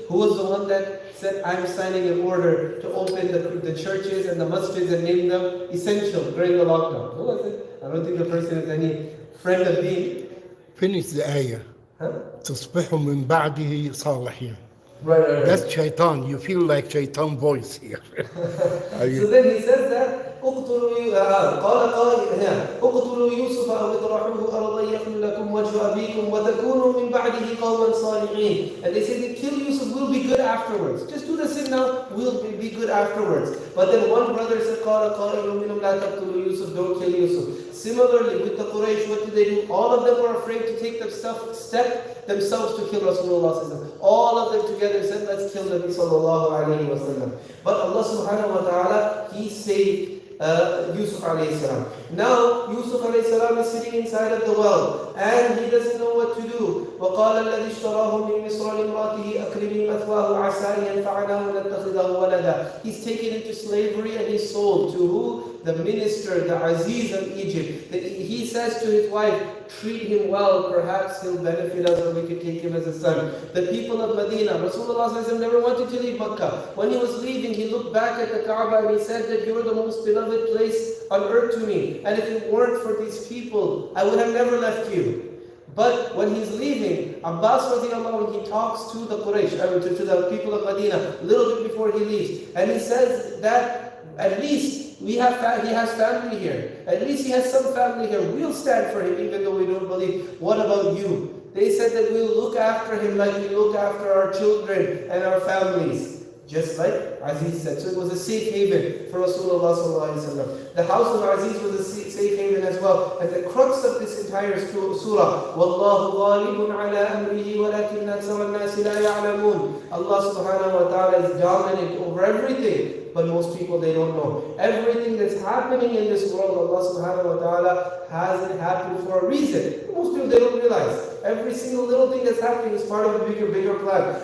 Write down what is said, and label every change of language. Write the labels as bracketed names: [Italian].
[English] Who was the one that said, I'm signing an order to open the churches and the masjids and name them essential during the lockdown? Who was it? I don't think the person is any friend of deen. Finish the ayah. [Arabic] تصبحوا من بعده صالحين. [English] Right. That's shaitan. You feel like shaitan voice here. So then he says that, [Arabic] قال قائل اقتلوا يوسف أو اطرحوه أرضا يخل لكم وجه أبيكم وتكونوا من بعده قوما صالحين. [English] And they said, kill Yusuf, we'll be good afterwards. Just do the sin now, we'll be good afterwards. But then one brother said, [Arabic] قال قائل منهم لا تقتلوا يوسف, [English] don't kill Yusuf. Similarly with the Quraysh, what did they do? All of them were afraid to take the step themselves to kill Rasulullah. All of them together said, let's kill Nabi sallallahu alayhi wa sallam. But Allah subhanahu wa ta'ala, He saved Yusuf alayhi salam. Now Yusuf alayhi salam is sitting inside of the well and he doesn't know what to do. [Arabic] وقال الذي اشتراه من مصر لامرأته أكرمي مثواه عسى أن ينفعنا ونتخذه ولدا. [English] He's taken into slavery and he's sold to who? The minister, the Aziz of Egypt. He says to his wife, treat him well, perhaps he'll benefit us or we could take him as a son. The people of Medina, Rasulullah never wanted to leave Makkah. When he was leaving, he looked back at the Kaaba and he said that you're the most beloved place on earth to me. And if it weren't for these people, I would have never left you. But when he's leaving, Abbas radiallahu anhu, he talks to the Quraysh, to the people of Medina, a little bit before he leaves. And he says that at least he has family here. At least he has some family here. We'll stand for him even though we don't believe. What about you? They said that we'll look after him like we look after our children and our families. Just like Aziz said. So it was a safe haven for Rasulullah sallallahu alaihi wasallam. The house of Aziz was a safe haven as well. And the crux of this entire surah, [Arabic] وَاللَّهُ غَالِبٌ عَلَىٰ أَمْرِهِ وَلَكِنَّ أَكْثَرَ النَّاسِ لَا يَعْلَمُونَ. [English] Allah subhanahu wa ta'ala is dominant over everything. But most people, they don't know. Everything that's happening in this world, Allah subhanahu wa ta'ala has it happen for a reason. Most people, they don't realize. Every single little thing that's happening is part of a bigger plan.